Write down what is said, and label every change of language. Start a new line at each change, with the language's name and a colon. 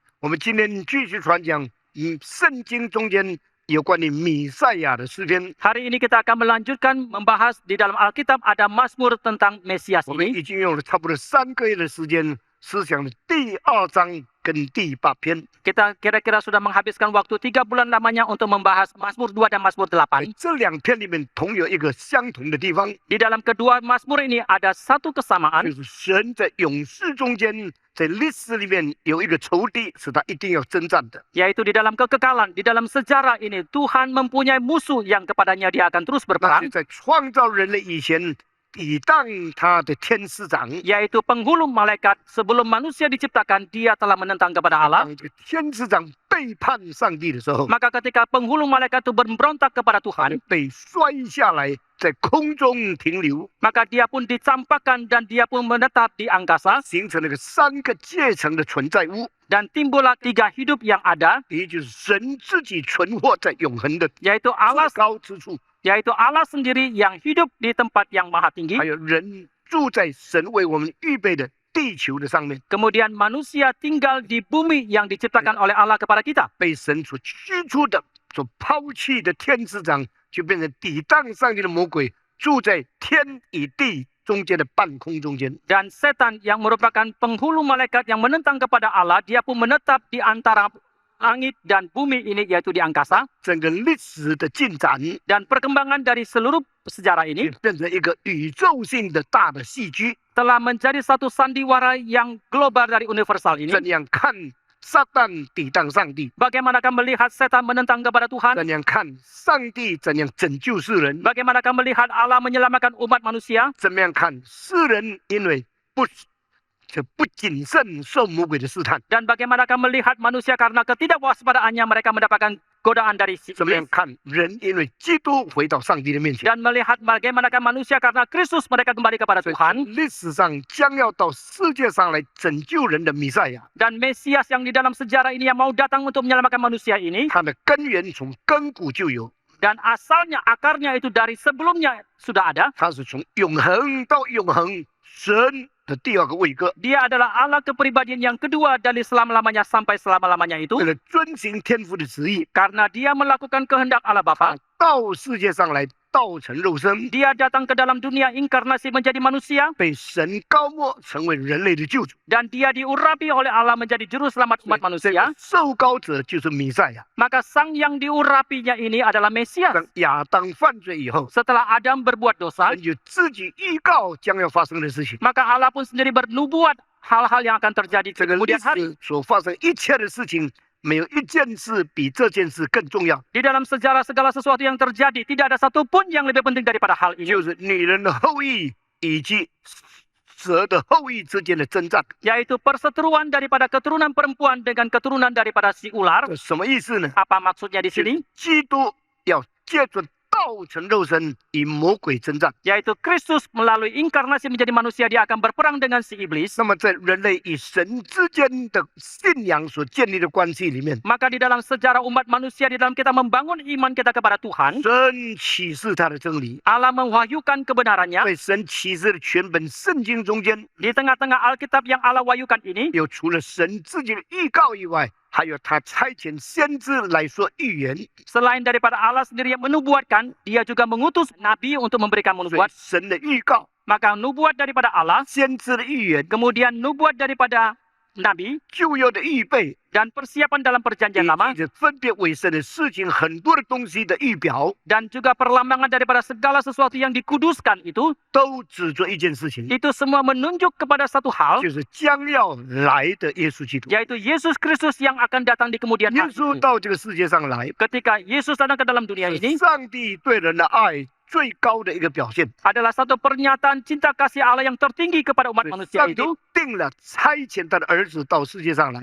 Chinese: 我们今天继续传讲，圣经中间有关于弥赛亚的诗篇。
Indonesian: Hari ini kita akan melanjutkan membahas di dalam Alkitab ada Mazmur tentang Mesias
Chinese: 我们
Indonesian: ini.
Chinese: 已经用了差不多3个月的时间，思想的第2章跟第8篇。
Indonesian: Kita kira-kira sudah menghabiskan waktu 3 bulan lamanya untuk membahas Mazmur 2 dan Mazmur
Chinese: 在
Indonesian: 8.
Chinese: 这2篇里面，同有一个相同的地方，
Indonesian: Di dalam kedua Mazmur ini ada satu
Chinese: 就
Indonesian: kesamaan,
Chinese: 是神在勇士中间，在历史里面有一个仇敌，是他一定要征战的。
Indonesian: yaitu di dalam kekekalan, di dalam sejarah ini Tuhan mempunyai musuh yang kepadanya dia akan terus
Chinese: 那是
Indonesian: berperang,
Chinese: 在创造人类以前，抵挡他的天使长。
Indonesian: yaitu penghulu malaikat. Sebelum manusia diciptakan, dia telah menentang kepada Allah.
Chinese: 当这个天使长背叛上帝的时候，
Indonesian: Maka ketika penghulu malaikat itu memberontak kepada
Chinese: 他就
Indonesian: Tuhan,
Chinese: 被摔下来，在空中停留，
Indonesian: maka dia pun dicampakkan dan dia pun menetap di angkasa,
Chinese: 形成了个3个阶层的存在物，
Indonesian: dan timbullah 3 hidup yang ada,
Chinese: 也就是神自己存活在永恒的
Indonesian: yaitu Allah
Chinese: 至高之处，
Indonesian: yaitu Allah sendiri yang hidup di tempat yang maha tinggi.
Chinese: 还有人住在神为我们预备的地球的上面，
Indonesian: Kemudian manusia tinggal di bumi yang diciptakan oleh Allah kepada kita.
Chinese: 被神所驱出的、所抛弃的天使长，就变成抵挡上帝的魔鬼，住在天与地中间的半空中间。
Indonesian: Dan setan yang merupakan penghulu malaikat yang menentang kepada Allah, dia pun menetap di antara langit dan bumi ini, yaitu di angkasa.
Chinese: 整个历史的进展，
Indonesian: Dan perkembangan dari seluruh sejarah
Chinese: 就
Indonesian: ini
Chinese: 变成一个宇宙性的大的戏剧。
Indonesian: telah menjadi satu sandiwara yang global dari universal
Chinese: 怎
Indonesian: ini.
Chinese: 样看撒旦抵挡上帝？
Indonesian: Bagaimanakah melihat setan menentang kepada Tuhan?
Chinese: 怎样看上帝怎样拯救世人？
Indonesian: Bagaimanakah melihat Allah menyelamatkan umat manusia?
Chinese: 怎么样看世人因为不谨慎受魔鬼的试探？
Indonesian: Dan bagaimanakah melihat manusia karena ketidakwaspadaannya mereka mendapatkan godaan dari si
Chinese: 怎么样
Indonesian: iblis
Chinese: 看人因为基督回到上帝的面前？
Indonesian: dan melihat bagaimanakah manusia karena Kristus mereka kembali kepada
Chinese: 所以
Indonesian: Tuhan
Chinese: 历史上将要到世界上来拯救人的弥赛亚，
Indonesian: dan Mesias yang di dalam sejarah ini yang mau datang untuk menyelamatkan manusia ini
Chinese: 他的根源从亘古就有，
Indonesian: dan asalnya akarnya itu dari sebelumnya sudah ada.
Chinese: 他是从永恒到永恒，神的第二个位格。
Indonesian: Dia adalah Allah kepribadian yang kedua dari selama-lamanya sampai selama-lamanya itu
Chinese: 为了遵行天父的旨意，
Indonesian: karena dia melakukan kehendak Allah Bapa.
Chinese: 到世界上来道成肉身，
Indonesian: Dia datang ke dalam dunia inkarnasi menjadi manusia
Chinese: 被神高抹，成为人类的救主。
Indonesian: dan dia diurapi oleh Allah menjadi juru selamat umat
Chinese: 这
Indonesian: manusia.
Chinese: 个受膏者就是弥赛亚。
Indonesian: Maka sang yang diurapinya ini adalah Mesias.
Chinese: 当亚当犯罪以后，
Indonesian: Setelah Adam berbuat dosa,
Chinese: 神就自己预告将要发生的事情。
Indonesian: maka Allah pun sendiri bernubuat hal-hal yang akan terjadi
Chinese: 这个历
Indonesian: kemudian hari.
Chinese: 史所发生一切的事情，没有一件事比这件事更重要，
Indonesian: Di dalam sejarah segala sesuatu yang terjadi, tidak ada satupun yang lebih penting daripada hal ini,
Chinese: 就是女人的后裔以及蛇的后裔之间的征战。
Indonesian: yaitu perseteruan daripada keturunan perempuan dengan keturunan daripada si ular.
Chinese: 这什么意思呢？
Indonesian: Apa maksudnya di
Chinese: 就
Indonesian: sini?
Chinese: 基督要借着道成肉身与魔鬼征战。
Indonesian: Yaitu Kristus melalui inkarnasi menjadi manusia, dia akan berperang dengan si iblis.
Chinese: 那么在人类与神之间的信仰所建立的关系里面，
Indonesian: Maka di dalam sejarah umat manusia, di dalam kita membangun iman kita kepada Tuhan,
Chinese: 神启示他的真理，
Indonesian: Allah mewahyukan kebenarannya.
Chinese: 在神启示的全本圣经中间，
Indonesian: Di tengah-tengah Alkitab yang Allah wahyukan ini,
Chinese: 有除了神自己的预告以外，还有他差遣先知来说预言。
Indonesian: selain daripada Allah sendiri yang menubuatkan, dia juga mengutus nabi untuk memberikan
Chinese: 所以
Indonesian: nubuat.
Chinese: 神的预告、
Indonesian: Maka nubuat daripada Allah,
Chinese: 先知的预言、
Indonesian: kemudian nubuat daripada nabi,
Chinese: 旧约的预备，
Indonesian: dan persiapan dalam
Chinese: 以
Indonesian: perjanjian lama,
Chinese: 及分别为圣的事情，很多的东西的预表，
Indonesian: dan juga perlambangan daripada segala sesuatu yang dikuduskan itu,
Chinese: 都指着一件事情，
Indonesian: itu semua menunjuk kepada satu hal,
Chinese: 就是将要来的耶稣基督。
Indonesian: yaitu Yesus Kristus yang akan datang di kemudian
Chinese: 耶
Indonesian: hari
Chinese: 稣
Indonesian: itu.
Chinese: 到这个世界上来，
Indonesian: Ketika Yesus datang ke dalam dunia
Chinese: 是
Indonesian: ini,
Chinese: 上帝对人的爱最高的一个表现。
Indonesian: adalah satu pernyataan cinta kasih Allah yang tertinggi kepada umat
Chinese: 所以
Indonesian: manusia
Chinese: 上帝
Indonesian: itu,
Chinese: 定了差遣他的儿子到世界上来，